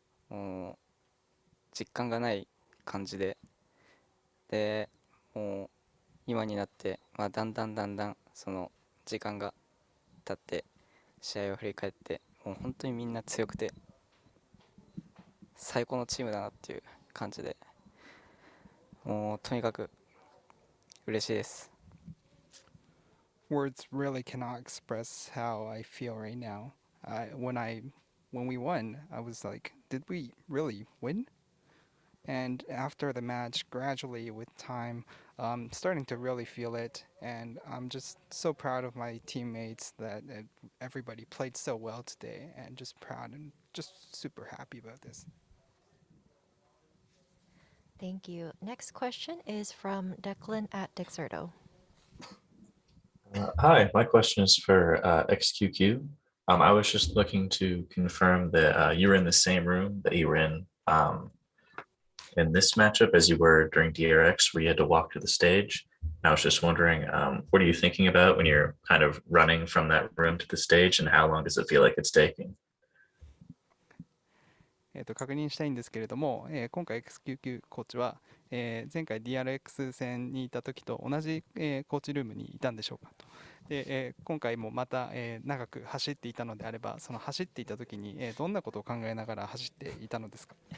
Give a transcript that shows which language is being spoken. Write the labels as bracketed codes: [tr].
[ja] もう、実感がない感じで、で、もう、今になって、だんだん、その、時間が経って、試合を振り返って、もう本当にみんな強くて、最高のチームだなっていう感じで、もうとにかく嬉しいです。 [en] Words really cannot express how I feel right now. When we won, I was like, did we really win? And after the match, gradually with time, starting to really feel it, and I'm just so proud of my teammates that everybody played so well today, and just proud and just super happy about this. Thank you. Next question is from Declan at Dexerto. Hi, my question is for XQQ. I was just looking to confirm that you were in the same room that you were in this matchup as you were during DRX, where you had to walk to the stage. I was just wondering, what are you thinking about when you're kind of running from that room to the stage, and how long does it feel like it's taking? [ja] 確認したいんですけれども、今回 XQQ コーチは、前回 DRX 戦にいた時と同じ、コーチルームにいたんでしょうかと。で、今回もまた、長く走っていたのであれば、その走っていた時に、どんなことを考えながら走っていたのですか？